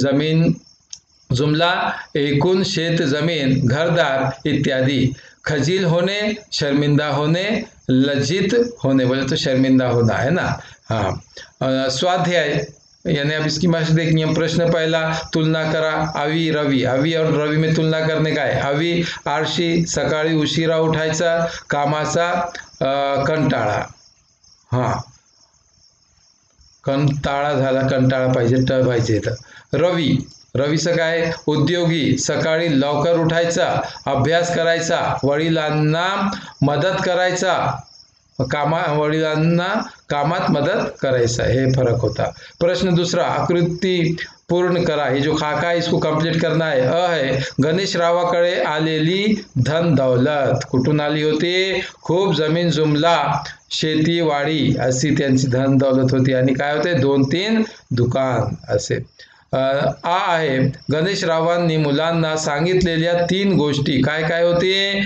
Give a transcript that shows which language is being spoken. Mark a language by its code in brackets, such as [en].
[mr] जमीन, जुमला, एकुन, शेत जमीन, घरदार इत्यादि। [hi] खजील होने, शर्मिंदा होने, लज्जित होने, बोले तो शर्मिंदा होना है ना। हाँ, स्वाध्याय यानी अब इसकी मशक देखेंगे हम। प्रश्न पहला, [mr] तुलना करा, [hi] अवी रवि, अवी और रवि में तुलना करने का है। [mr] अवी आळशी, सकाळी उशिरा उठायचा, कामाचा कंटाळा, हाँ कंटाळा झाला, कंटाळा पाहिजे, ट पाहिजे तर। रवि, रवीचं काय, उद्योगी, सकाळी लवकर उठायचा, अभ्यास करायचा, वडिलांना मदत करायचा, वडिलांना कामात मदत करायचा, हे फरक होता। [hi] प्रश्न दूसरा, [mr] आकृती पूर्ण करा, [hi] हे जो खाका है इसको कंप्लीट करना है। [mr] अ है, गणेश रावाकडे आलेली धन दौलत, कुठून आली होती, खूप जमीन जुमला, शेती वाडी अशी त्यांची धन दौलत होती, आणि काय होते 2-3 दुकान असे। आ आहे गणेशरावांनी मुलांना सांगितलेल्या 3 गोष्टी काय काय होती.